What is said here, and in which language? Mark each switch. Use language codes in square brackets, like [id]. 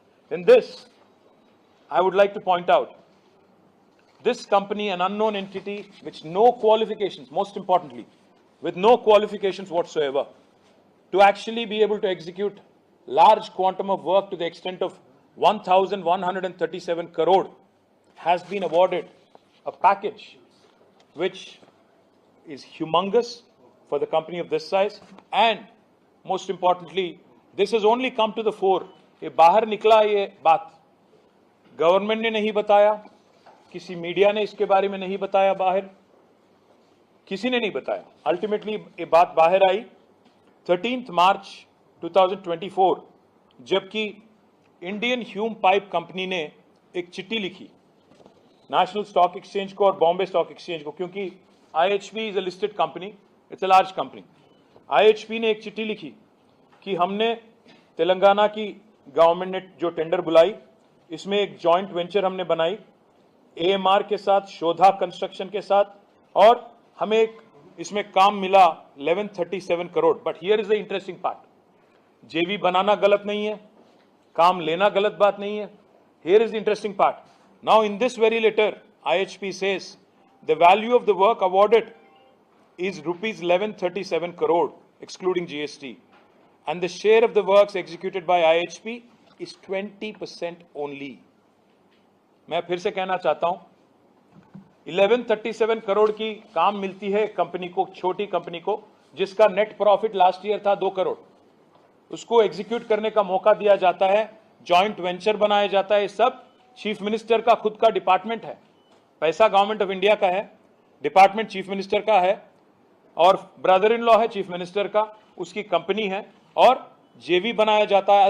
[en] In this, I would like to point out, this company, an unknown entity, which no qualifications, most importantly, with no qualifications whatsoever, to actually be able to execute large quantum of work to the extent of 1,137 crore, has been awarded a package which is humongous for the company of this size, and most importantly, this has only come to the fore. [hi] ये बाहर निकला ये बात, government ने नहीं बताया, किसी media ने इसके बारे में नहीं बताया, बाहर किसी ने नहीं बताया. अल्टीमेटली ये बात बाहर आई 13 मार्च 2024, जबकि इंडियन ह्यूम पाइप कंपनी ने एक चिट्ठी लिखी नेशनल स्टॉक एक्सचेंज को और बॉम्बे स्टॉक एक्सचेंज को, क्योंकि IHB [en] Is a listed company, it's a large company. [hi] IHP ने एक चिट्ठी लिखी कि हमने तेलंगाना की गवर्नमेंट ने जो टेंडर बुलाई, इसमें एक जॉइंट वेंचर हमने बनाई एएमआर के साथ, शोधा कंस्ट्रक्शन के साथ, और हमें एक इसमें काम मिला 1137 crore. [en] but here is the interesting part, [hi] जेवी बनाना गलत नहीं है, काम लेना गलत बात नहीं है। [en] Here is the interesting part. Now in this very letter, IHP says the value of the work awarded is rupees 1137 crore excluding GST, and the share of the works executed by IHP is 20% only. [hi] मैं फिर से कहना चाहता हूं, 1137 करोड़ की काम मिलती है कंपनी को, छोटी कंपनी को, जिसका नेट प्रॉफिट लास्ट ईयर था 2 करोड़। उसको एग्जीक्यूट करने का मौका दिया जाता है, जॉइंट वेंचर बनाया जाता है। सब चीफ मिनिस्टर का खुद का डिपार्टमेंट है, पैसा गवर्नमेंट ऑफ इंडिया का है, डिपार्टमेंट चीफ मिनिस्टर का है, और ब्रदर इन लॉ है चीफ मिनिस्टर का, उसकी कंपनी है, और जेवी बनाया जाता है।